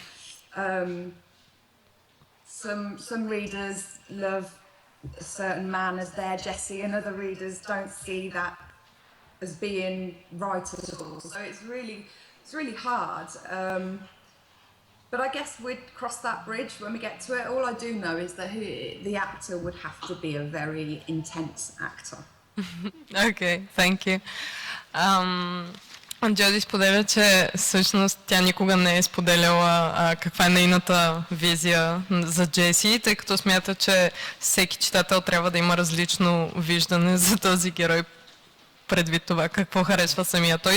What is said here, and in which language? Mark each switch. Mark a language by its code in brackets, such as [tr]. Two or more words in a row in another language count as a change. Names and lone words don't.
[en] Some readers love a certain man as their Jessie and other readers don't see that as being right at all. So it's really hard. But I guess we'd cross that bridge when we get to it. All I do know is that the actor would have to be a very intense actor. Okay, thank you. [bg] Джоди споделя, че всъщност тя никога не е споделяла каква е нейната визия за Джеси, тъй като смята, че всеки читател трябва да има различно виждане за този герой предвид това какво харесва самия той.